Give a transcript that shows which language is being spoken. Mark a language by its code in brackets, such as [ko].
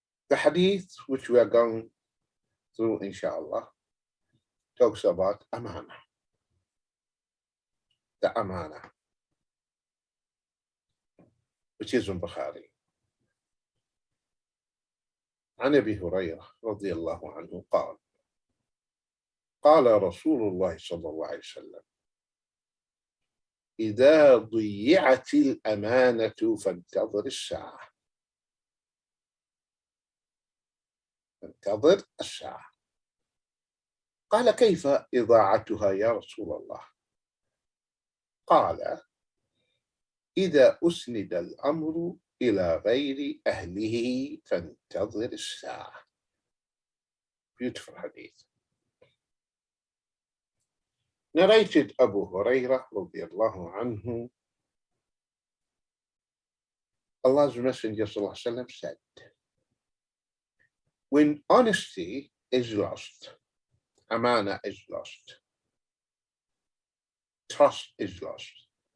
[en] The hadith which we are going through, inshallah, talks about amana. The amana, which is in Bukhari. [ar] عن أبي هريرة رضي الله عنه قال قال رسول الله صلى الله عليه وسلم إذا ضيعت الأمانة فانتظر الساعة. فانتظر الساعة. قال كيف إضاعتها يا رسول الله؟ قال إذا أسند الأمر إلى غير أهله فانتظر الساعة. [en] Beautiful hadith. Narrated Abu Hurairah radiallahu anhu, Allah's Messenger sallallahu alaihi wasallam said, when honesty is lost, amana is lost, trust is lost.